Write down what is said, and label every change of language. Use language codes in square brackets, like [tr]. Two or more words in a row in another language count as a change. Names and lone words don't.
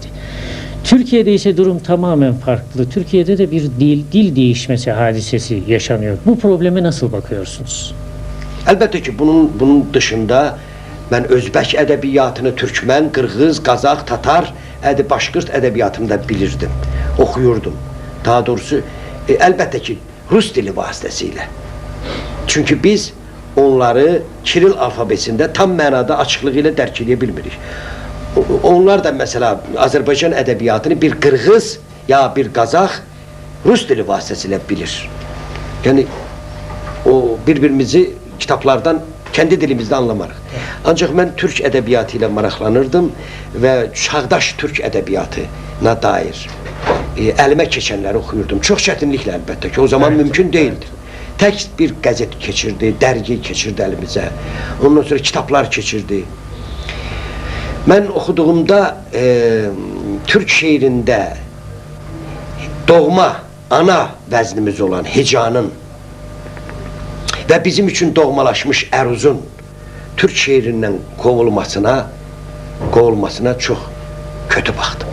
[tr] Türkiye'de ise durum tamamen farklı. Türkiye'de de bir dil değişmesi hadisesi yaşanıyor. Bu probleme nasıl bakıyorsunuz? [az] Elbette ki bunun dışında ben Özbək ədəbiyyatını Türkmen, Qırğız, Qazaq, Tatar, Başqırt ədəbiyyatını da bilirdim, oxuyurdum. Daha doğrusu elbette ki Rus dili vasitəsilə. Çünkü biz onları Kiril alfabesində tam mənada açıqlığı ilə dərk edə bilmirik. Onlar da mesela Azərbaycan ədəbiyyatını bir Qırğız ya bir Qazaq Rus dili vasitəsilə bilir. [tr] Yani o birbirimizi kitaplardan kendi dilimizde anlamarıq. [az] Ancaq mən Türk ədəbiyyatı ilə maraqlanırdım və çağdaş Türk ədəbiyyatına dair əlimə keçənləri oxuyurdum. Çox çətinliklə əlbəttə ki, [tr] o zaman mümkün değildi. Tek bir gazet keçirdi, dergi keçirdi elimizə. Ondan sonra kitaplar keçirdi. Ben okuduğumda Türk şiirinde doğma, [az] ana vəznimiz olan [tr] hecanın ve bizim için doğmalaşmış Eruz'un Türk şiirinden kovulmasına çok kötü baktım.